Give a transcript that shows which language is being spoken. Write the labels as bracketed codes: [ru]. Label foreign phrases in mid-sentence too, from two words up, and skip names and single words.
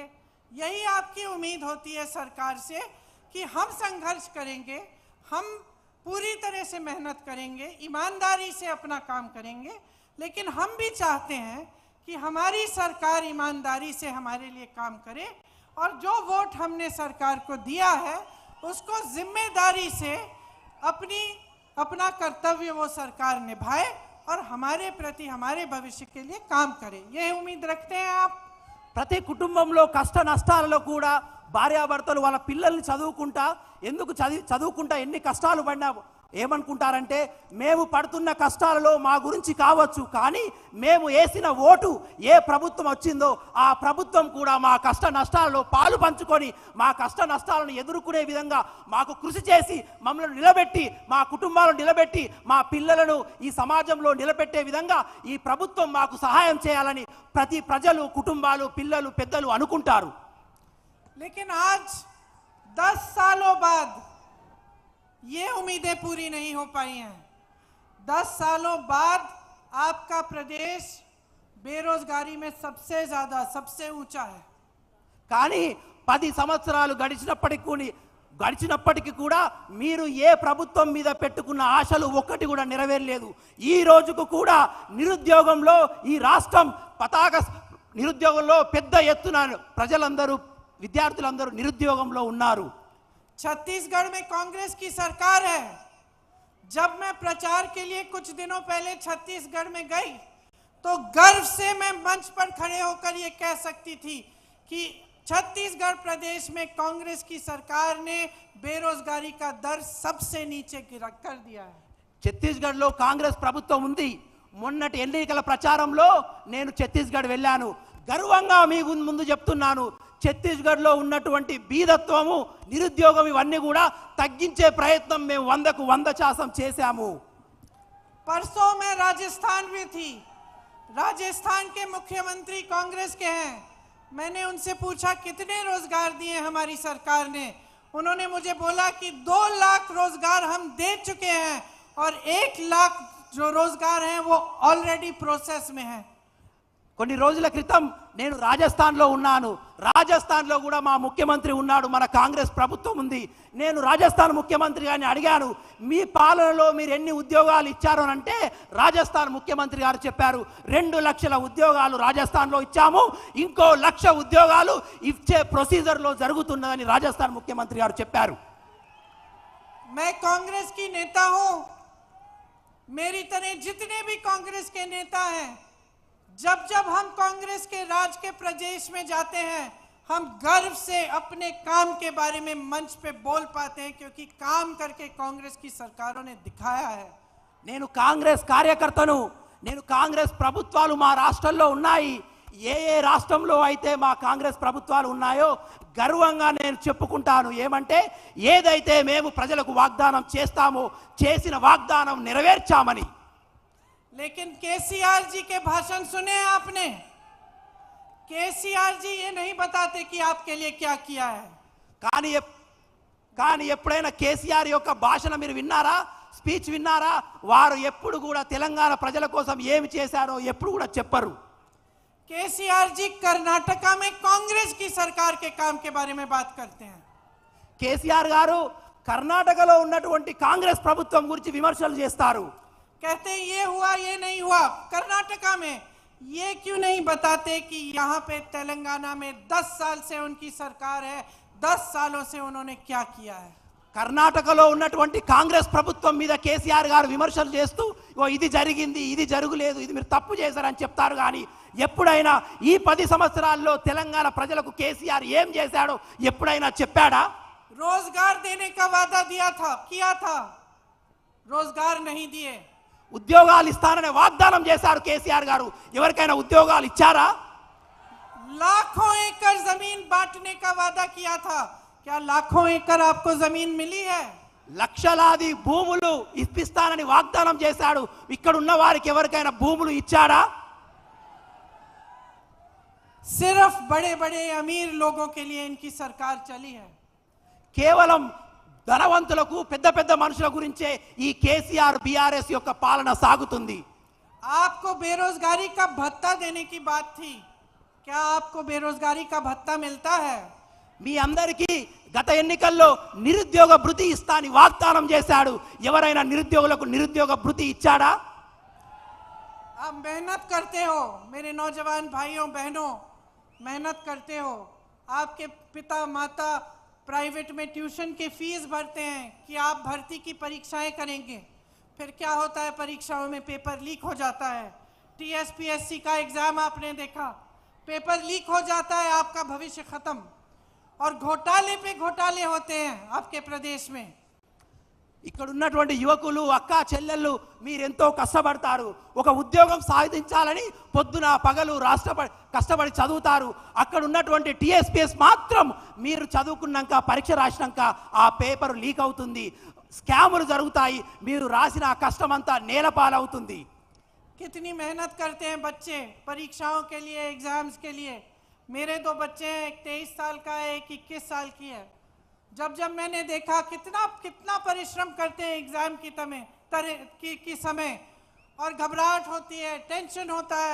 [hi] यही आपकी उम्मीद होती है सरकार से कि हम संघर्ष करेंगे, हम पूरी तरह से मेहनत करेंगे, ईमानदारी से अपना काम करेंगे, लेकिन हम भी चाहते हैं कि हमारी सरकार ईमानदारी से हमारे लिए काम करे और जो वोट हमने सरकार को दिया है उसको जिम्मेदारी से अपना कर्तव्य वो सरकार निभाए और हमारे प्रति हमारे भविष्य के लिए काम करे। यही उम्मीद रखते हैं आप? [te] ప్రతి కుటుంబంలో కష్ట నష్టాలలో కూడా భార్యాభర్తలు వాళ్ళ పిల్లల్ని చదువుకుంటా ఎన్ని కష్టాలు పడినా ఏమనుకుంటారంటే మేము పడుతున్న కష్టాలలో మా గురించి కావచ్చు, కానీ మేము వేసిన ఓటు ఏ ప్రభుత్వం వచ్చిందో ఆ ప్రభుత్వం కూడా మా కష్ట నష్టాలలో పాలు పంచుకొని మా కష్ట నష్టాలను ఎదుర్కొనే విధంగా మాకు కృషి చేసి మమ్మల్ని నిలబెట్టి మా కుటుంబాలను నిలబెట్టి మా పిల్లలను ఈ సమాజంలో నిలబెట్టే విధంగా ఈ ప్రభుత్వం మాకు సహాయం చేయాలని ప్రతి ప్రజలు, కుటుంబాలు, పిల్లలు, పెద్దలు అనుకుంటారు. [hi] लेकिन आज 10 सालों बाद ये उम्मीदें पूरी नहीं हो पाई हैं। 10 सालों बाद आपका प्रदेश बेरोजगारी में सबसे ज्यादा, सबसे ऊंचा है। [te] కానీ 10 సంవత్సరాలు గడిచినప్పటికీ కూడా మీరు ఏ ప్రభుత్వం మీద పెట్టుకున్న ఆశలు ఒక్కటి కూడా నెరవేరలేదు. ఈ రోజుకు కూడా నిరుద్యోగంలో ఈ రాష్ట్రం నిరుద్యోగంలో పెద్ద ఎత్తున ప్రజలందరూ, విద్యార్థులందరూ నిరుద్యోగంలో ఉన్నారు. [hi] छत्तीसगढ़ में कांग्रेस की सरकार है। जब मैं प्रचार के लिए कुछ दिनों पहले छत्तीसगढ़ में गई तो गर्व से मैं मंच पर खड़े होकर ये कह सकती थी कि छत्तीसगढ़ प्रदेश में कांग्रेस की सरकार ने बेरोजगारी का दर सबसे नीचे कर दिया है। [te] ఛత్తీస్గఢ్లో కాంగ్రెస్ ప్రభుత్వం ఉంది. మొన్నటి ఎన్నికల ప్రచారంలో నేను ఛత్తీస్గఢ్ వెళ్ళాను. గర్వంగా మీ ముందు చెప్తున్నాను, ఛత్తీస్గఢ్లో ఉన్నటువంటి బీదత్వము, నిరుద్యోగం ఇవన్నీ కూడా తగ్గించే ప్రయత్నం మేము 100కు 100% చేశాము. [hi] परसों में राजस्थान में थी। राजस्थान के मुख्यमंत्री कांग्रेस के हैं। मैंने उनसे पूछा कितने रोजगार दिए हमारी सरकार ने। उन्होंने मुझे बोला कि 2 लाख रोजगार हम दे चुके हैं और 1 लाख जो रोजगार हैं वो [en] already process [hi] में है। [te] కొన్ని రోజుల క్రితం నేను రాజస్థాన్లో ఉన్నాను. రాజస్థాన్లో కూడా మా ముఖ్యమంత్రి ఉన్నాడు, మన కాంగ్రెస్ ప్రభుత్వం ఉంది. నేను రాజస్థాన్ ముఖ్యమంత్రి గారిని అడిగాను, మీ పాలనలో మీరు ఎన్ని ఉద్యోగాలు ఇచ్చారు అని అంటే రాజస్థాన్ ముఖ్యమంత్రి గారు చెప్పారు 2 లక్షల ఉద్యోగాలు రాజస్థాన్లో ఇచ్చాము, ఇంకో 1 లక్ష ఉద్యోగాలు ఇచ్చే ప్రొసీజర్లో జరుగుతున్నదని రాజస్థాన్ ముఖ్యమంత్రి గారు చెప్పారు. [hi] मैं कांग्रेस की नेता हूं मेरी तरह जितने भी कांग्रेस के नेता हैं, जब जब हम कांग्रेस के राज के प्रदेश में जाते हैं, हम गर्व से अपने काम के बारे में मंच पे बोल पाते हैं, क्योंकि काम करके कांग्रेस की सरकारों ने दिखाया है। [te] నేను కాంగ్రెస్ కార్యకర్తను. నేను కాంగ్రెస్ ప్రభుత్వాలు మా రాష్ట్రంలో ఉన్నాయి. ఏ రాష్ట్రంలో అయితే మా కాంగ్రెస్ ప్రభుత్వాలు ఉన్నాయో గర్వంగా నేను చెప్పుకుంటాను. ఏమంటే ఏదైతే మేము ప్రజలకు వాగ్దానం చేస్తామో చేసిన వాగ్దానం నెరవేర్చామని. [hi] लेकिन केसीआर जी के भाषण सुने आपने? केसीआर जी ये नहीं बताते कि आपके लिए क्या किया है. [te] కానీ ఎప్పుడైనా కేసీఆర్ యొక్క భాషణ మీరు విన్నారా? స్పీచ్ విన్నారా? వారు ఎప్పుడు కూడా తెలంగాణ ప్రజల కోసం ఏమి చేశారో ఎప్పుడు కూడా చెప్పరు. [hi] केसीआर जी कर्नाटका में कांग्रेस की सरकार के काम के बारे में बात करते हैं. [te] కేసీఆర్ గారు కర్ణాటకలో ఉన్నటువంటి కాంగ్రెస్ ప్రభుత్వం గురించి విమర్శలు చేస్తారు. [hi] कहते हैं ये हुआ ये नहीं हुआ. कर्नाटका में ये क्यों नहीं बताते कि यहाँ पे तेलंगाना में 10 साल से उनकी सरकार है, 10 सालों से उन्होंने क्या किया है. [te] కర్ణాటకలో ఉన్నటువంటి కాంగ్రెస్ ప్రభుత్వం మీద కేసీఆర్ గారు విమర్శలు చేస్తూ ఇది జరిగింది, ఇది జరగలేదు, ఇది మీరు తప్పు చేశారని చెప్తారు. కానీ ఎప్పుడైనా ఈ 10 సంవత్సరాల్లో తెలంగాణ ప్రజలకు కేసీఆర్ ఏం చేశాడో ఎప్పుడైనా చెప్పాడా? [hi] रोजगार देने का वादा किया था, रोजगार नहीं दिए. [te] ఉద్యోగాలు ఇస్తాననే వాగ్దానం చేశారు కేసీఆర్ గారు. ఎవరికైనా ఉద్యోగాలు ఇచ్చారా? [hi] लाखों एकड़ जमीन बांटने का वादा किया था. क्या लाखों एकड़ आपको जमीन मिली है? [te] లక్షలాది భూములు ఇప్పిస్తానని వాగ్దానం చేశాడు. ఇక్కడ ఉన్న వారికి ఎవరికైనా భూములు ఇచ్చాడా? [hi] सिर्फ बड़े बड़े अमीर लोगों के लिए इनकी सरकार चली है. [te] కేవలం ధనవంతులకు పెద్ద పెద్ద మనుషుల గురించే ఈ కేసీఆర్ బీఆర్ఎస్ యొక్క పాలన సాగుతుంది. [hi] आपको बेरोजगारी का भत्ता देने की बात थी. क्या आपको बेरोजगारी का भत्ता मिलता है? [te] మీ అందరికీ గత ఎన్నికల్లో నిరుద్యోగ భృతి ఇస్తానని వాగ్దానం చేశాడు. ఎవరైనా నిరుద్యోగులకు నిరుద్యోగ భృతి ఇచ్చాడా? [hi] आप मेहनत करते हो मेरे नौजवान भाइयों बहनों, मेहनत करते हो. आपके पिता माता प्राइवेट में ट्यूशन की फीस भरते हैं कि आप भर्ती की परीक्षाएं करेंगे. फिर क्या होता है? परीक्षाओं में [en] paper leak [hi] हो जाता है. टीएसपीएससी का एग्जाम आपने देखा, [en] paper leak [hi] हो जाता है, आपका भविष्य खत्म. और घोटाले पे घोटाले होते हैं आपके प्रदेश में. [te] ఇక్కడ ఉన్నటువంటి యువకులు అక్క చెల్లెళ్ళు మీరెంతో కష్టపడతారు. ఒక ఉద్యోగం సాధించాలని పొద్దున పగలు కష్టపడి చదువుతారు. అక్కడ ఉన్నటువంటి టీఎస్పీఎస్ మాత్రం మీరు చదువుకున్నాక పరీక్ష రాసినాక ఆ [en] paper leak [te] అవుతుంది, స్కాములు జరుగుతాయి, మీరు రాసిన ఆ కష్టం అంతా నేలపాలవుతుంది. [hi] कितनी मेहनत करते हैं बच्चे परीक्षाओं के लिए, एग्जाम्स के लिए. मेरे 2 बच्चे हैं, एक 23 साल का है, एक 21 साल की है. जब मैंने देखा कितना परिश्रम करते हैं एग्जाम की समय, और घबराहट होती है, टेंशन होता है.